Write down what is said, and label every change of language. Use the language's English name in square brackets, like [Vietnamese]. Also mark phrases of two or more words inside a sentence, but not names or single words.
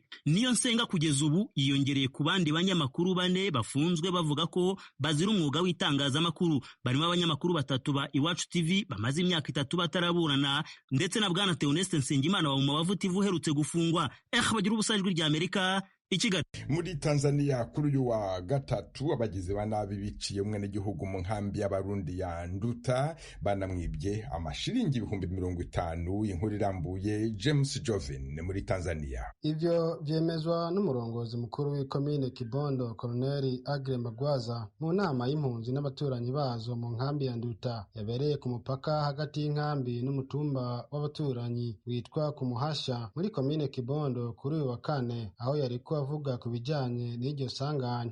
[Rundi] Niyonsenga kugeza ubu yiyongereye ku bandi banyamakuru 4 bafunzwe bavuga ko bazira umwuga w'itangazamakuru, barimo abanyamakuru 3 ba Iwacu TV bamaze imyaka 3 bataraburana, ndetse na Bwana Theoneste Nsengimana wa Umubavu TV uherutse gufungwa. Bagira ubusa Ijwi ry'Amerika i Kigali. Muri Tanzania kuri uyu wa gatatu abagizi ba nabi biciye umwenegihugu mu nkambi y'Abarundi ya Nduta banamwibye amashiringi 50,000. Inkuru irambuye James Joven muri Tanzania. Ivyo vyemezwa n'umurongozi mukuru w'ikomine Kibondo Colonel Agre Magwaza mu nama y'impunzi n'abaturanyi bazo mu nkambi ya Nduta yabereye ku mupaka hagati y'inkambi n'umutumba w'abaturanyi witwa ku Muhasha muri komine Kibondo kuri uyu wa kane, aho yariko avuga ku bijyanye n'iryo sanganya.